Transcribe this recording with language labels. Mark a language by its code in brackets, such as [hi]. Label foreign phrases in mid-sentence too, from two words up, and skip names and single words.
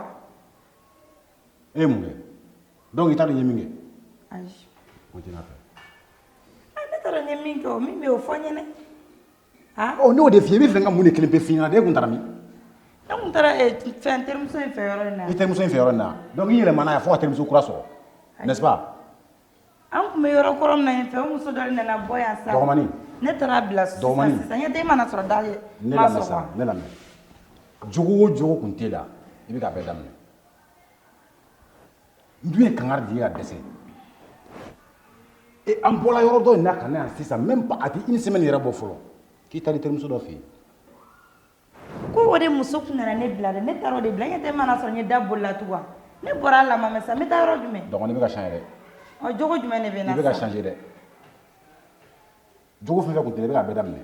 [bm] e ye mun kɛ donc i t'a dɔn n ye min kɛ ayi continue a fɛ ne t'a dɔn n ye min kɛ o min bɛ o fɔ n ɲɛna ne y'o de f'i ye i bɛ fɛn ka mun de kelen pe f'i ɲɛna de e kun taara min ne kun taara fɛn terimuso in fɛ yɔrɔ in na i terimuso in fɛ yɔrɔ in na donc i yɛlɛmana yan fo ka terimuso kura sɔrɔ [fr] n'est-ce pas [bm] an kun bɛ yɔrɔ kɔrɔ min na yen fɛ o muso dɔ de nana bɔ yan sa dɔgɔmanin ne taara bila sisan sisan ɲɛ tɛ e mana sɔrɔ da ye ne lamɛn sa ne lamɛn jogo o jogo kun t'e la i bɛ k'a bɛɛ daminɛ n dun ye kangari di ye ka dɛsɛ an bɔra yɔrɔ dɔ in na ka na yan sisan [fr] même pas [bm] a tɛ [fr] une semaine [bm] yɛrɛ bɔ fɔlɔ k'i taara i terimuso dɔ fɛ yen ko o de muso kun nana ne bila dɛ ne taara o de bila ɲɛ tɛ e mana sɔrɔ n ye da bolila tugun ne bɔra a lamamɛ sa n bɛ taa yɔrɔ jumɛn dɔgɔnin i bɛ ka changer dɛ jogo jumɛn de bɛ na i bɛ ka changer dɛ jogo fɛn fɛn kun tɛ i bɛ k'a bɛɛ daminɛ